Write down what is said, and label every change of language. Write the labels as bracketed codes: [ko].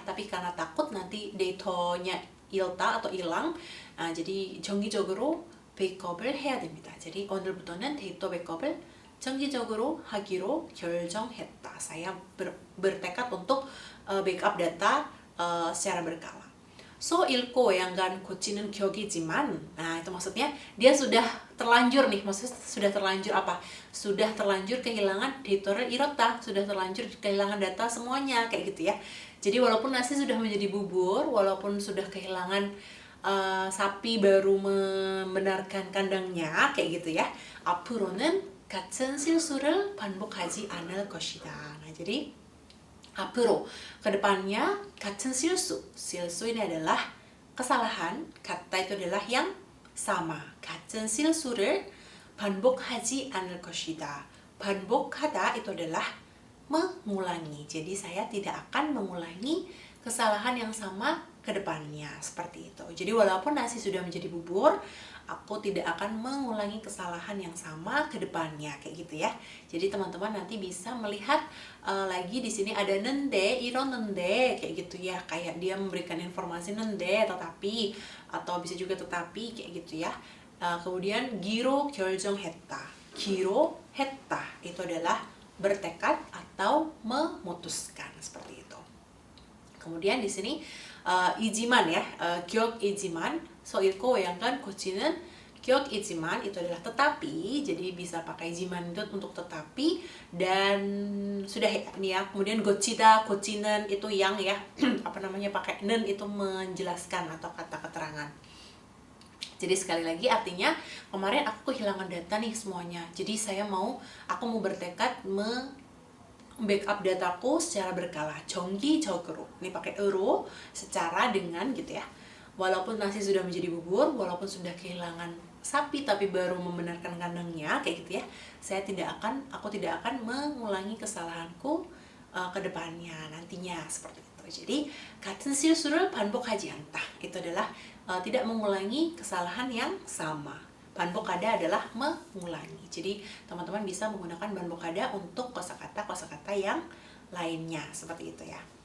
[id] Tapi karena takut nanti datanya ilta atau hilang, jadi [ko] 정기적으로 백업을 해야 됩니다. jadi 오늘부터는 데이터 백업을 정기적으로 하기로 결정했다. [id] Saya bertekad untuk backup data secara berkala. So [ko] 읽고 외양간 고치는 격이지만, [id] nah itu maksudnya dia sudah terlanjur nih, maksudnya sudah terlanjur apa? Sudah terlanjur kehilangan [ko] 데이터를 잃었다, [id] sudah terlanjur kehilangan data semuanya kayak gitu ya. Jadi walaupun nasi sudah menjadi bubur, walaupun sudah kehilangan sapi baru membenarkan kandangnya kayak gitu ya. [ko] 앞으로는 같은 실수를 반복하지 않을 것이다. [id] Nah, jadi 앞으로, kedepannya [ko] 같은 실수. [id] 실수 ini adalah kesalahan, kata itu adalah yang sama. [ko] 같은 실수를 반복하지 않을 것이다. [id] 반복하다 itu adalah mengulangi. Jadi saya tidak akan mengulangi kesalahan yang sama ke depannya, seperti itu. Jadi walaupun nasi sudah menjadi bubur, aku tidak akan mengulangi kesalahan yang sama ke depannya, kayak gitu ya. Jadi teman-teman nanti bisa melihat lagi di sini ada nende, 이러는데 kayak gitu ya, kayak dia memberikan informasi nende, tetapi, atau bisa juga tetapi kayak gitu ya. [ko] Kemudian 기로 결정했다. 기로 했다 [id] itu adalah bertekad atau memutuskan, seperti itu. Kemudian di sini ijiman ya, 기억이지만, so [ko] 읽고 외양간 고치는 기억이지만 [id] itu adalah tetapi, jadi bisa pakai jiman itu untuk tetapi, dan sudah ini ya. Kemudian 고치다, 고치는 itu yang ya apa namanya, pakai nen itu menjelaskan atau kata keterangan. Jadi sekali lagi artinya kemarin aku kehilangan data nih semuanya. Jadi aku mau bertekad backup dataku secara berkala, 정기적으로. Ini pakai euro, secara dengan gitu ya. Walaupun nasi sudah menjadi bubur, walaupun sudah kehilangan sapi tapi baru membenarkan kandangnya kayak gitu ya. Aku tidak akan mengulangi kesalahanku ke depannya nantinya, seperti itu. [ko] Jadi 같은 실수를 반복하지 않다. [id] Itu adalah tidak mengulangi kesalahan yang sama. 반복하다 adalah mengulangi. Jadi teman-teman bisa menggunakan 반복하다 untuk kosakata yang lainnya, seperti itu ya.